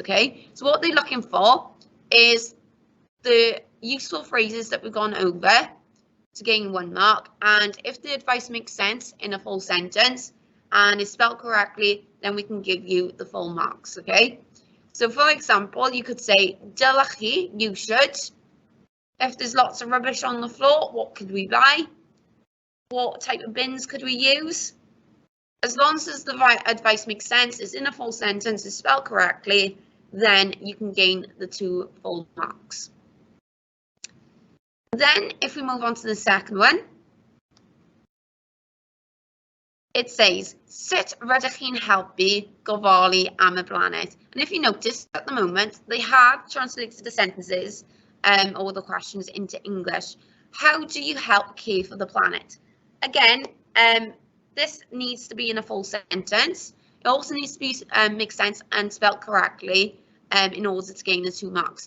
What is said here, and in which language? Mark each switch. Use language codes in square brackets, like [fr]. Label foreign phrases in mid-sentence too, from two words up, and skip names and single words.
[en] So what they're looking for is the useful phrases that we've gone over to gain 1 mark, and if the advice makes sense in a full sentence and is spelled correctly, then we can give you the full marks, okay? So for example, you could say, [cy] dylech chi, [en] you should. If there's lots of rubbish on the floor, what could we buy? What type of bins could we use? As long as the right advice makes sense, is in a full sentence, is spelled correctly, then you can gain the 2 full marks. Then if we move on to the second one, it says, [cy] sut rydych chi'n helpu gofalu am y blaned? [en] And if you notice, at the moment, they have translated the sentences or the questions into English. How do you help care for the planet? Again, this needs to be in a full sentence. It also needs to be make sense and spelled correctly in order to gain the 2 marks.